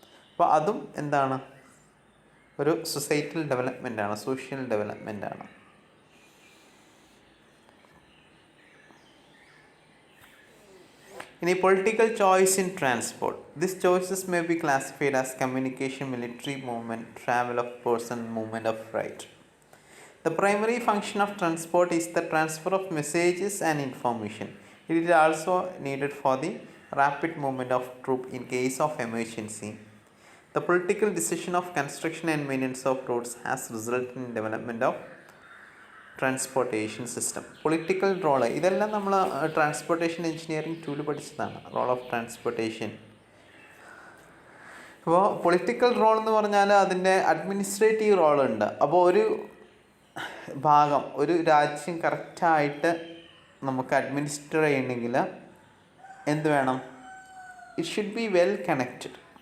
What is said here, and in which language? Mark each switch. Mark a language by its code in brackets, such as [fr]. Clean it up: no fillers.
[ml] അപ്പോൾ അതും എന്താണ്, ഒരു സൊസൈറ്റൽ ഡെവലപ്മെൻറ്റാണ്, സോഷ്യൽ ഡെവലപ്മെൻറ്റാണ്. [en] ഇനി political choice in transport. This choices may be classified as communication, military movement, travel of person, movement of right. The primary function of transport is the transfer of messages and information. It is also needed for the rapid movement of troops in case of emergency. The political decision of construction and maintenance of roads has resulted in development of transportation system. [ml] Political role ഇതെല്ലാം നമ്മൾ transportation engineering 2 പഠിച്ചതാണ്, role of transportation. അപ്പോൾ political role എന്ന് പറഞ്ഞാൽ അതിൻ്റെ administrative റോളുണ്ട്. അപ്പോൾ ഒരു ഭാഗം, ഒരു രാജ്യം കറക്റ്റായിട്ട് നമുക്ക് അഡ്മിനിസ്റ്റർ ചെയ്യണമെങ്കിൽ എന്ത് വേണം, [en] It should be well connected.